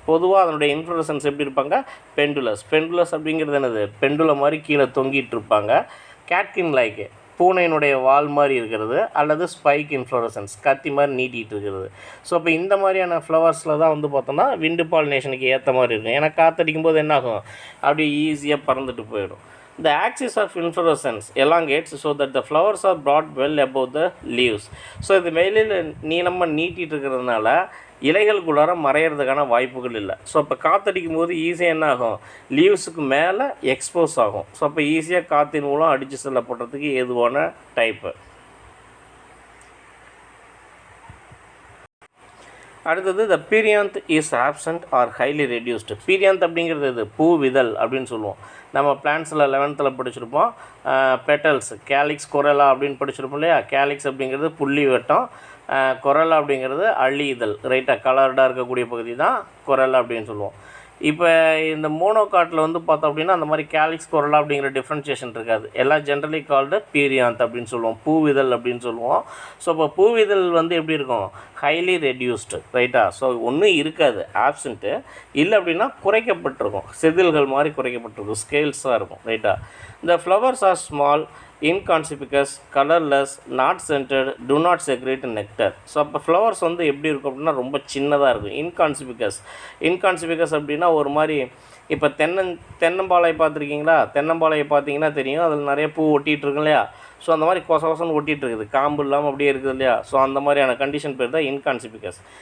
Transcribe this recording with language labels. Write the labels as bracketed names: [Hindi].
[Tamil] பொதுவாக அதனுடைய இன்ஃப்ளோரசன்ஸ் எப்படி இருப்பாங்க, பெண்டுலஸ் அப்படிங்கிறது என்னது, பெண்டுல மாதிரி கீழே தொங்கிட்டு இருப்பாங்க. கேட்கின் லைக் பூனையினுடைய வால் மாதிரி இருக்கிறது, அல்லது ஸ்பைக் இன்ஃப்ளோரசன்ஸ் கத்தி மாதிரி நீட்டிகிட்டு இருக்கிறது. ஸோ இப்போ இந்த மாதிரியான ஃப்ளவர்ஸில் தான் வந்து பார்த்தோன்னா விண்டு பாலினேஷனுக்கு ஏற்ற மாதிரி இருக்கும். ஏன்னா காற்றடிக்கும் போது என்னாகும், அப்படியே ஈஸியாக பறந்துட்டு போயிடும். [English] The axis of inflorescence elongates so that the flowers are brought well above the leaves. [Tamil] So இது வெளியில் நீளமாக நீட்டிகிட்டு இருக்கிறதுனால இலைகளுக்குள்ளார மறையிறதுக்கான வாய்ப்புகள் இல்லை. ஸோ அப்போ காற்றடிக்கும் போது ஈஸியாக என்ன ஆகும், லீவ்ஸுக்கு மேலே எக்ஸ்போஸ் ஆகும். ஸோ அப்போ ஈஸியாக காற்றின் மூலம் அடித்து செல்லப்படுறதுக்கு ஏதுவான டைப்பு. அடுத்தது [English] The perianth is absent or highly reduced. [Tamil] Perianth அப்படிங்கிறது இது பூவிதழ் அப்படின்னு சொல்லுவோம். நம்ம பிளான்ஸில் 11th படிச்சிருப்போம். பெட்டல்ஸ், கேலிக்ஸ், கொரலா அப்படின்னு படிச்சிருப்போம் இல்லையா. கேலிக்ஸ் அப்படிங்கிறது புள்ளி வட்டம், கொரலா அப்படிங்கிறது அள்ளி இதழ். ரைட்டாக கலர்டாக இருக்கக்கூடிய பகுதி தான் கொரலா அப்படின்னு சொல்லுவோம். இப்போ இந்த மோனோகாட்டில் பார்த்தோம் அப்படின்னா அந்த மாதிரி கேலிக்ஸ், கொரலா அப்படிங்கிற டிஃப்ரென்ஷியேஷன் இருக்காது. எல்லாம் [English] generally called [Tamil] பீரியாந்த் அப்படின்னு சொல்லுவோம், பூவிதழ் அப்படின்னு சொல்லுவோம். ஸோ இப்போ பூவிதழ் எப்படி இருக்கும், ஹைலி ரெடியூஸ்டு. ரைட்டா. ஸோ ஒன்றும் இருக்காது, ஆப்சண்ட்டு. இல்லை அப்படின்னா குறைக்கப்பட்டிருக்கும், செதில்கள் மாதிரி குறைக்கப்பட்டிருக்கும், ஸ்கேல்ஸாக இருக்கும். ரைட்டா. இந்த [English] Flowers are small, inconspicuous, colorless, not scented, do not secrete nectar. [Tamil] So அப்போ ஃப்ளவர்ஸ் எப்படி இருக்கும் அப்படின்னா ரொம்ப சின்னதாக இருக்கும். இன்கான்சிபிகஸ் அப்படின்னா ஒரு மாதிரி, இப்போ தென்னம்பாளையை பார்த்துருக்கீங்களா, தென்னம்பாளையை பார்த்தீங்கன்னா தெரியும், அதில் நிறைய பூ ஒட்டிகிட்டு இருக்கு இல்லையா. ஸோ அந்த மாதிரி கொசகொசன்னு ஒட்டிகிட்டு இருக்குது, காம்பு இல்லாமல் அப்படியே இருக்குது இல்லையா. ஸோ அந்த மாதிரியான கண்டிஷன் பேர் தான் இன்கான்சிபிகஸ்.